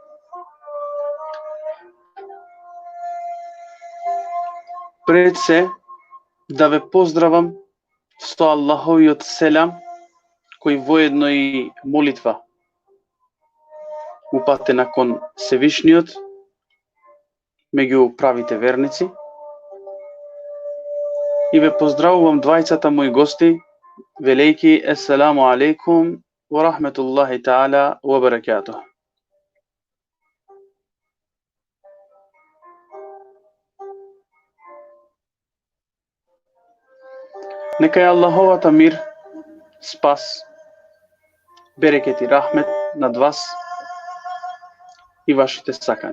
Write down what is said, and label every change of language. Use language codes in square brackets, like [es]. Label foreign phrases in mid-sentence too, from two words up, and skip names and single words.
[mk] Пред се да ве поздравам со Аллаховиот селам, кој воедно и молитва упатена кон Севишниот меѓу правите верници. И ве поздравувам двајцата мои гости, велејки [ar] السلام عليكم ورحمة الله تعالى وبركاته. [mk] Нека е Аллаховата мир, спас, берекет и рахмет над вас и вашите сакани.